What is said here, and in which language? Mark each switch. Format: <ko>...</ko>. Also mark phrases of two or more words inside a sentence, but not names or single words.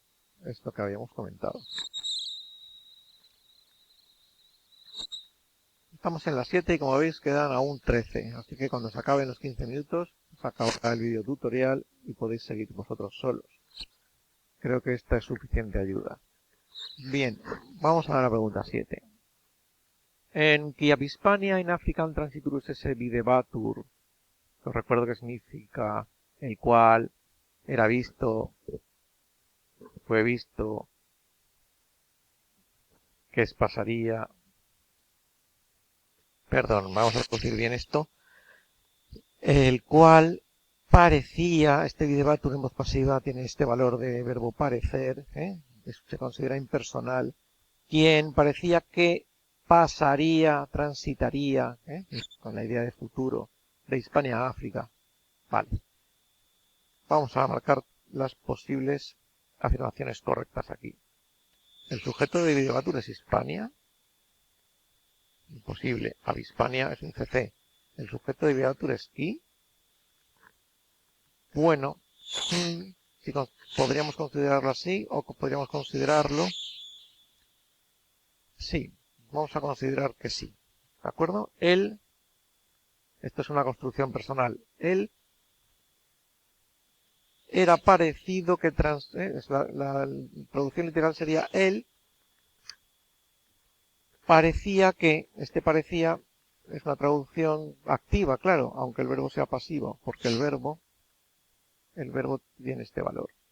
<es>Esto que habíamos comentado. Estamos en las 7 y como veis quedan aún 13. Así que cuando se acaben los 15 minutos, se acabará el vídeo tutorial y podéis seguir vosotros solos. Creo que esta es suficiente ayuda. Bien, vamos a la pregunta 7.</es> <la>En qui ab Hispania in African transiturus esse videbatur,</la> <es>os recuerdo que significa el cual era visto, fue visto, que pasaría. Perdón, vamos a traducir bien esto. El cual parecía, este videbatur en voz pasiva tiene este valor de verbo parecer, se considera impersonal, quien parecía que pasaría, transitaría, con la idea de futuro, de Hispania a África. Vale. Vamos a marcar las posibles afirmaciones correctas aquí. El sujeto de videbatur es Hispania. Imposible.</es> <la>Ab Hispania</la> <es>es un CC. El sujeto de videbatur es qui. Bueno, podríamos considerarlo así o podríamos considerarlo. Sí, vamos a considerar que sí. ¿De acuerdo? Él, esto es una construcción personal, él era parecido que la traducción literal sería él parecía que, parecía es una traducción activa, claro, aunque el verbo sea pasivo, porque el verbo tiene este valor.</es>